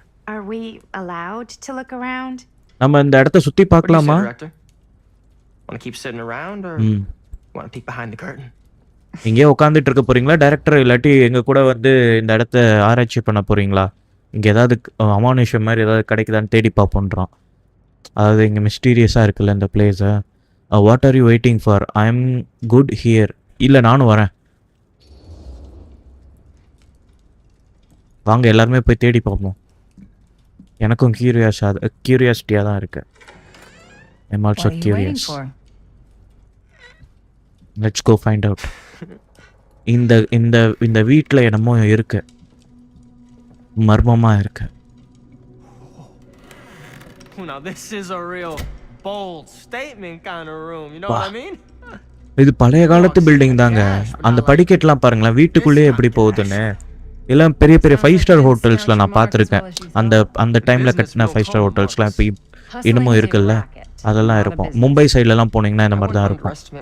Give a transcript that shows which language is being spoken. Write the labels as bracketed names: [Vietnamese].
[English] Are we allowed to look around? [Tamil] நம்ம இந்த இடத்த சுத்தி பார்க்கலாமா? [English] Want to keep sitting around or want to peek behind the curtain? [Tamil] இங்கே உட்காந்துட்டு இருக்க போறீங்களா டைரக்டர், இல்லாட்டி எங்க கூட வந்து இந்த இடத்த ஆராய்ச்சி பண்ண போறீங்களா? இங்க ஏதாவது அமானுஷம் மாதிரி ஏதாவது கிடைக்குதான்னு தேடி பார்ப்போன்றான். அதாவது இங்கே மிஸ்டீரியஸாக இருக்குல்ல இந்த பிளேஸை. [English] What are you waiting for? I am good here. [Tamil] இல்லை நானும் வரேன், வாங்க எல்லாருமே போய் தேடி பார்ப்போம். எனக்கும் கியூரியாசிட்டியாக தான் இருக்கு. [English] I'm also curious. Let's go find out. [Tamil] இந்த இந்த இந்த வீட்டில் என்னமோ இருக்கு, மர்மமாக இருக்கு. [English] Now this is a real bold statement kind of room, you know what I mean? [Tamil] இது பழைய காலத்து பில்டிங் தாங்க. அந்த படிக்கட்டுலாம் பாருங்களேன், வீட்டுக்குள்ளேயே எப்படி போகுதுன்னு. எல்லாம் பெரிய பெரிய 5 ஸ்டார் ஹோட்டல்ஸில் நான் பார்த்துருக்கேன். அந்த டைமில் கட்டின 5 ஸ்டார் ஹோட்டல்ஸ்லாம் இப்போ இன்னமும் இருக்குல்ல, அதெல்லாம் இருக்கும். மும்பை சைட்லலாம் போனீங்கன்னா இந்த மாதிரி தான் இருக்கும்.